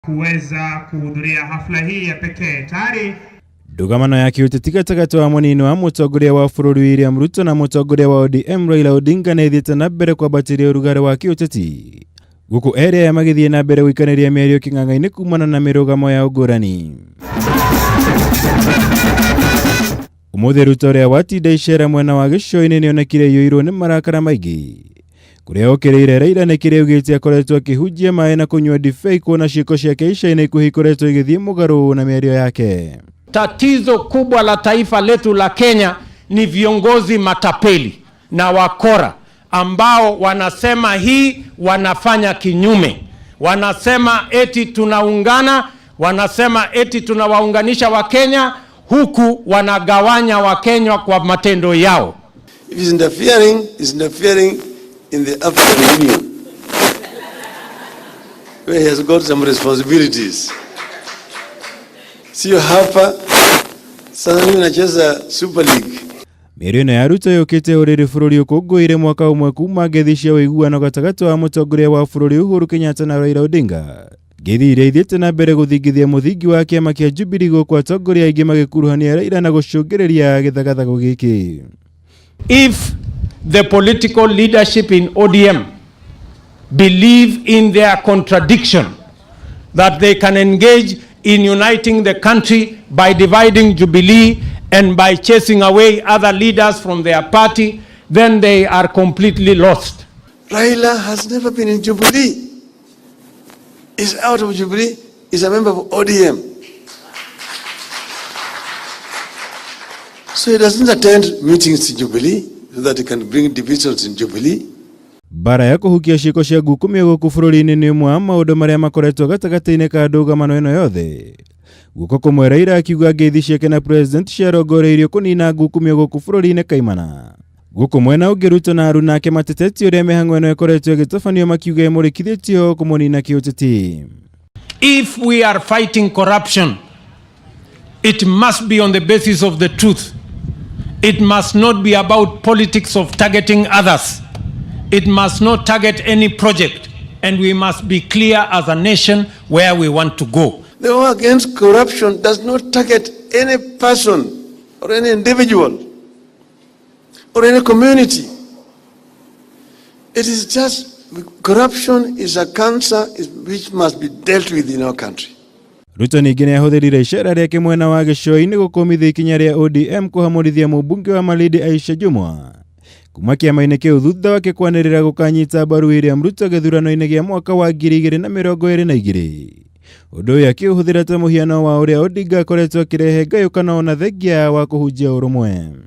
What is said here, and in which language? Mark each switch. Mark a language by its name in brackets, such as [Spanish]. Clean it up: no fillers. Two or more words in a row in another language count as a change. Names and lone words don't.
[Swahili] kuweza kuhudhuria hafla hii ya pekee. Tayari [Kikuyu] ndugamano ya kiuteti gatagati wa munini wa mutongoria wa bururi William Ruto na mutongoria wa ODM Raila Odinga nithiite na mbere kwambatiria urugari wa kiuteti guku area ya magithie na mbere gwikaniria mĩario king'ang'a-ini kumana na mirugamo ya ugurani. Umuthi Ruto uria watinda icera mwena wa gicoi-ini nionekire yuirwo ni marakara maingi kuria niokiriire Raila ni kiria ugite akoretwo akihunjia maai na kunyua dibei kwona ciiko ciake ica-ini ikuhikoretwo igithie mugaru na mĩario yake. [Swahili] Tatizo kubwa la taifa letu la Kenya ni viongozi matapeli na wakora ambao wanasema hii wanafanya kinyume. Wanasema eti tunaungana, wanasema eti tunawaunganisha Wakenya, huku wanagawanya Wakenya kwa matendo yao. [English] If he's interfering in the African Union, where he has got some responsibilities. [Swahili] Sio hapa sasa mimi nacheza Super League. [Kikuyu] Mĩario ya Ruto yukite uriri bururi ukungũire mwaka umwe kuma ngethi cia ũiguano gatagati wa mutongoria wa bururi Uhuru Kenyatta na Raila Odinga. Ngethi iria ithiĩte na mbere gũthingithia mũthingi wa kiama kia Jubilee gũkũ atongoria aingĩ magĩkuruhania Raila na gũcũngĩrĩria gĩthagathago gĩkĩ. [English] If the political leadership in ODM believe in their contradiction, that they can engage in uniting the country by dividing Jubilee and by chasing away other leaders from their party, then they are completely lost. Raila has never been in Jubilee. He's out of Jubilee. He's a member of ODM. So he doesn't attend meetings in Jubilee so that he can bring divisions in Jubilee. [Kikuyu] Bara ya kuhukia ciiko cia ngukumio guku bururi-ini ni umwe wa maundu maria makoretwo gatagati-ini ka ndũgamano ĩno yothe. Guko kumwe Raila akiuga ngeithi ciake na president ciarongoreirio kunina ngukumio guku bururi-ini kaimana. Guku mwena ungi Ruto na aruna ake mateteti uria mĩhang'o ĩno ĩkoretwo ĩgĩtabanio makiuga ĩmũrĩkithĩtio kũmũnina kĩũteti. [English] If we are fighting corruption, it must be on the basis of the truth. It must not be about politics of targeting others. It must not target any project, and we must be clear as a nation where we want to go. The war against corruption does not target any person or any individual or any community. It is just, corruption is a cancer which must be dealt with in our country. [Kikuyu] Ruto ningĩ nĩ ahũthĩrire icera rĩake mwena wa gĩcoi-inĩ gũkũmithia ikinya rĩa ODM kuhamurithia mũmbunge wa Malindi Aisha Jumwa kuma kiama-ini kĩu thutha wake kwanĩrĩra gũkanyita mbaru William Ruto gĩthurano-inĩ gĩa mwaka wa 2022. Ũndũ ũyũ akĩũhũthĩra ta mũhiano wa ũrĩa Odinga akoretwo akĩrehe ngayũkano na thengia wa kũhunjia ũrũmwe.